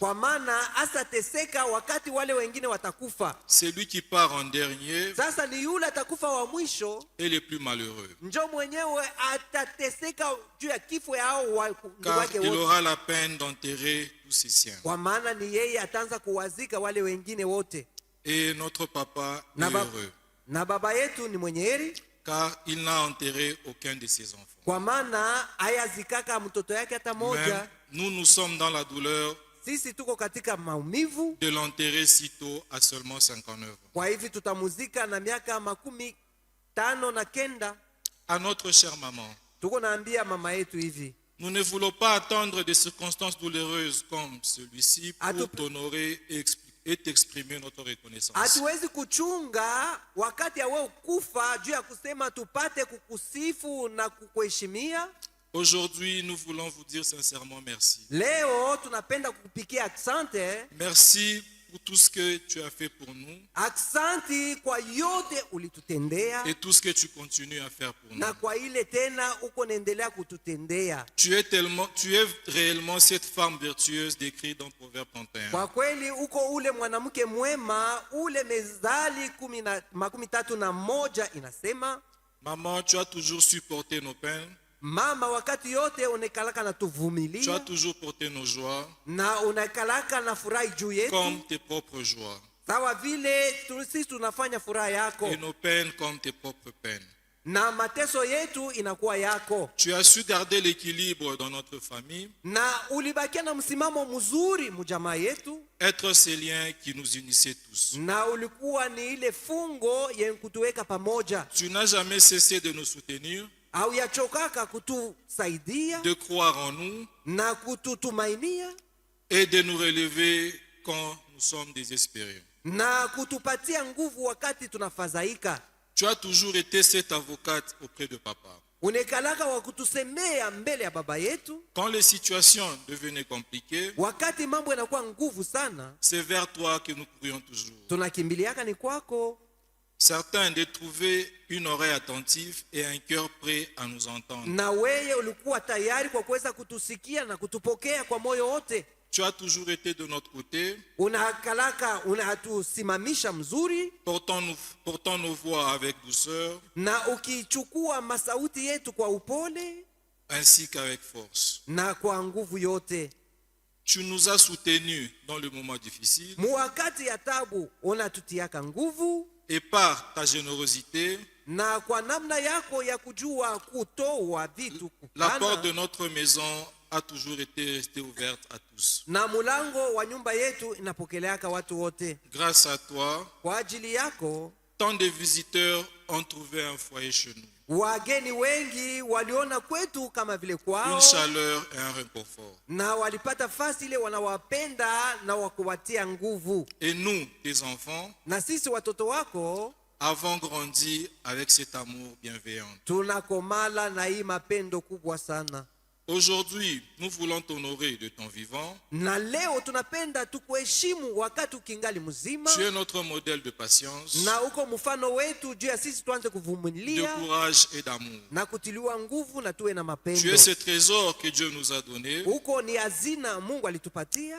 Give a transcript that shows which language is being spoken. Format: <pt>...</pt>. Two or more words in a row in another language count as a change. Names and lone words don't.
<sw>kwa maana asateseka wakati wale wengine watakufa.</sw> <fr>C'est lui qui part en dernier</fr> <sw>Sasa ni yule atakufa wa mwisho</sw> <fr>et le plus malheureux.</fr> <sw>njo mwenyewe atateseka juu ya kifo yao ndugu</sw> <fr>Car</fr> <sw>wake</sw> <fr>il</fr> <sw>wote,</sw> <fr>aura la peine d'enterrer tous ses siens.</fr> <sw>kwa maana ni yeye ataanza kuwazika wale wengine wote.</sw> <fr>Et notre papa est</fr> <sw>Na,</sw> <fr>heureux,</fr> <sw>na baba yetu ni mwenye heri,</sw> <fr>car il n'a enterré aucun de ses enfants.</fr> <sw>kwa maana hayazikaka mtoto yake hata</sw> <fr>Même</fr> <sw>moja.</sw> <fr>nous sommes dans la douleur</fr> <sw>Sisi tuko katika maumivu,</sw> <fr>de l'enterrer si tôt à seulement 59 ans.</fr> <sw>kwa hivi tutamuzika na miaka 59.</sw> <fr>À notre chère maman,</fr> <sw>Tuko naambia mama yetu hivi,</sw> <fr>nous ne voulons pas attendre des circonstances douloureuses comme celui-ci pour</fr> <sw>Atu-</sw> <fr>t'honorer et t'exprimer notre reconnaissance.</fr> <sw>hatuwezi kuchunga wakati ya wewe kufa juu ya kusema tupate kukusifu na kukuheshimia.</sw> <fr>Aujourd'hui, nous voulons vous dire sincèrement merci.</fr> <sw>Leo tunapenda kukupikia asante.</sw> <fr>Merci pour tout ce que tu as fait pour nous</fr> <sw>Aksanti kwa yote ulitutendea</sw> <fr>et tout ce que tu continues à faire pour nous.</fr> <sw>na kwa ile tena uko naendelea kututendea.</sw> <fr>Tu es réellement cette femme vertueuse décrite dans Proverbe 31.</fr> <sw>Kwa kweli uko ule mwanamke mwema, ule Mezali 31 inasema,</sw> <fr>Maman, tu as toujours supporté nos peines,</fr> <sw>mama wakati yote unekalaka na</sw> <fr>tu as</fr> <sw>tuvumilia</sw> <fr>toujours porté nos joies</fr> <sw>na unekalaka na furahi juu yetu,</sw> <fr>comme tes propres joies</fr> <sw>sawa vile sisi tunafanya furaha yako,</sw> <fr>et nos peines comme tes propres peines.</fr> <sw>na mateso yetu inakuwa yako,</sw> <fr>Tu as su garder l'équilibre dans notre famille,</fr> <sw>na ulibakia na msimamo mzuri mjamaa yetu,</sw> <fr>être ces liens qui nous unissaient tous.</fr> <sw>na ulikuwa ni ile fungo yenye kutuweka pamoja.</sw> <fr>Tu n'as jamais cessé de nous soutenir,</fr> <sw>Au yachokaka kutusaidia</sw> <fr>de croire en nous</fr> <sw>na kututumainia</sw> <fr>et de nous relever quand nous sommes désespérés.</fr> <sw>na kutupatia nguvu wakati tunafadhaika.</sw> <fr>Tu as toujours été cette avocate auprès de papa.</fr> <sw>Unekalaka wa kutusemea mbele ya baba yetu</sw> <fr>Quand les situations devenaient compliquées,</fr> <sw>wakati mambo yanakuwa nguvu sana,</sw> <fr>c'est vers toi que nous courions toujours.</fr> <sw>tunakimbiliaka ni kwako.</sw> <fr>Certains de trouver une oreille attentive et un cœur prêt à nous entendre.</fr> <sw>Na weye ulikuwa tayari kwa kuweza kutusikia na kutupokea kwa moyo wote.</sw> <fr>Tu as toujours été de notre côté,</fr> <sw>Unakalaka unatusimamisha mzuri,</sw> <fr>portant nos voix avec douceur,</fr> <sw>na ukichukua masauti yetu kwa upole</sw> <fr>ainsi qu'avec force.</fr> <sw>na kwa nguvu yote.</sw> <fr>Tu nous as soutenus dans le moment difficile</fr> <sw>Muwakati ya tabu unatutiaka nguvu,</sw> <fr>et par ta générosité,</fr> <sw>na kwa namna yako ya kujua kutoa vitu</sw> <fr>la</fr> <sw>kupana,</sw> <fr>porte de notre maison a toujours été restée ouverte à tous.</fr> <sw>na mulango wa nyumba yetu inapokeleaka watu wote.</sw> <fr>Grâce à toi,</fr> <sw>Kwa ajili yako</sw> <fr>tant de visiteurs ont trouvé un foyer chez nous,</fr> <sw>wageni wengi waliona kwetu kama vile</sw> <fr>une</fr> <sw>kwao,</sw> <fr>chaleur et un réconfort.</fr> <sw>na walipata fasi ile wanawapenda na wakuwatia nguvu.</sw> <fr>Et nous, tes enfants,</fr> <sw>Na sisi watoto wako</sw> <fr>avons grandi avec cet amour bienveillant.</fr> <sw>tunakomala na hii mapendo kubwa sana.</sw> <fr>Aujourd'hui, nous voulons t'honorer de ton vivant.</fr> <sw>Na leo tunapenda tukuheshimu wakati ukingali mzima,</sw> <fr>Tu es notre modèle de patience,</fr> <sw>na uko mfano wetu juu ya sisi tuanze</sw> <fr>de</fr> <sw>kuvumilia</sw> <fr>courage et d'amour.</fr> <sw>na kutiliwa nguvu na tuwe na</sw> <fr>Tu</fr> <sw>mapendo.</sw> <fr>es ce trésor que Dieu nous a donné</fr> <sw>Uko ni hazina Mungu alitupatia,</sw>